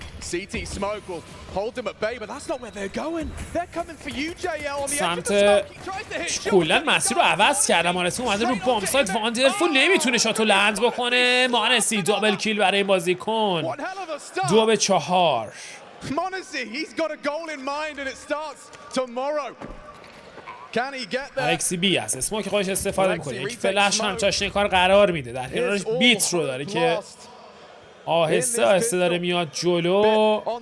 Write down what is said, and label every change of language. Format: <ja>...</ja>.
<en>CT smoke will hold them at bay, but that's not where they're going. They're coming for you, JL, on the edge of the smoke. He tries to hit.</en> <fa>کلا مسیر رو عوض کرده. مانسی اومده رو بام سایت. واندرفول نمیتونه شاتو لند بکنه. مانسی دابل کیل برای بازیکن. 2-4.</fa> <en>Monesi, he's got a goal in mind and it starts tomorrow. Can he get there?</en> <fa>الکسی بی از اسموک خودش استفاده میکنه. یک فلش هم چاشنی کار قرار میده. در کنارش بیت رو داره که آهسته آهسته داره میاد جلو.</fa>